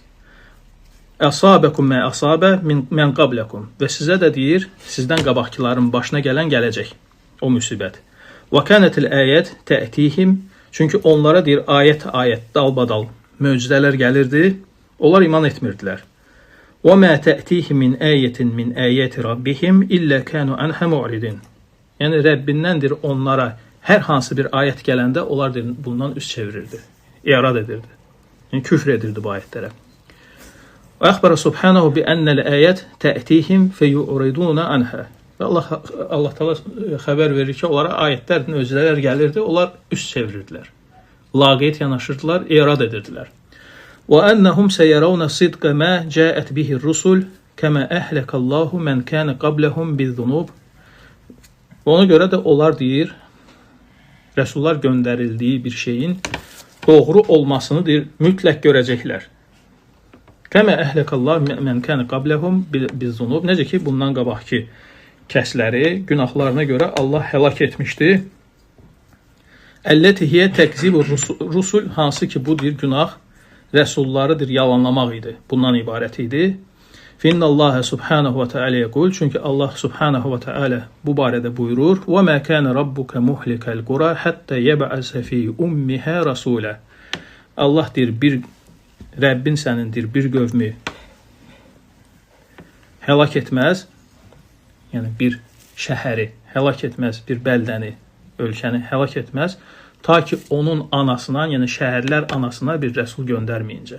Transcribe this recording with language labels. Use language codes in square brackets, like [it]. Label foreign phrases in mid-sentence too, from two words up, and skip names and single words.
[ar] أصابكم ما أصاب من قبلكم, [az] və sizə də deyir, sizdən qabaqkiların başına gələn gələcək, o müsibət. [ar] وكانت الآيات تأتيهم, [az] çünki onlara deyir, ayət, dalbadal möcüzələr gəlirdi, onlar iman etmirdilər. [ar] وَمَا تَأْتِيهِمْ مِنْ آيَةٍ مِنْ آيَاتِ رَبِّهِمْ إِلَّا كَانُوا عَنْهَا مُعْرِضِينَ. [az] Yəni Rəbbindəndir onlara hər hansı bir ayət gələndə onlar bundan üz çevirirdi, irad edirdi. Yəni küfr edirdi bu ayətlərə. [ar] وأخبر سبحانه بأن الآيات تأتيهم فيعرضون عنها. [az] Və Allah Teala xəbər verir ki, onlara ayətlər, möcüzələr gəlirdi, onlar üz çevirdilər. Laqeyd yanaşırdılar, irad edirdilər. [ar] وَأَنَّهُمْ سَيَرَوْنَ صِدْقَ مَا جَاءَتْ بِهِ الرُّسُلُ كَمَا أَهْلَكَ اللّٰهُ مَنْ كَانَ قَبْلَهُمْ بِالذُّنُوبِ. [az] Ona görə də onlar deyir, Rəsullar göndərildiyi bir şeyin doğru olmasını deyir, mütləq görəcəklər. [ar] كَمَا أَهْلَكَ اللّٰهُ مَنْ كَانَ قَبْلَهُمْ بِالذُّنُوبِ. [az] Necə ki, bundan qabaqki kəsləri günahlarına görə Allah həlak etmişdi. [ar] العلة هي تكذيب الرسل, [az] hansı ki bu deyir günah, Rəsullarıdır, yalanlamaq idi. Bundan ibarət idi. [ar] فإن الله سبحانه وتعالى يقول, [az] çünki Allah [ar] سبحانه وتعالى [az] bu barədə buyurur: [ar] "وما كان ربك مهلك القرى حتى يبعث في أمها رسولا." [az] Allah deyir, Rəbbin sənindir, bir qövmü həlak etməz, yəni bir şəhəri həlak etməz, bir bəldəni, ölkəni həlak etməz, ta ki onun anasına, yəni şəhərlər anasına bir rəsul göndərməyincə.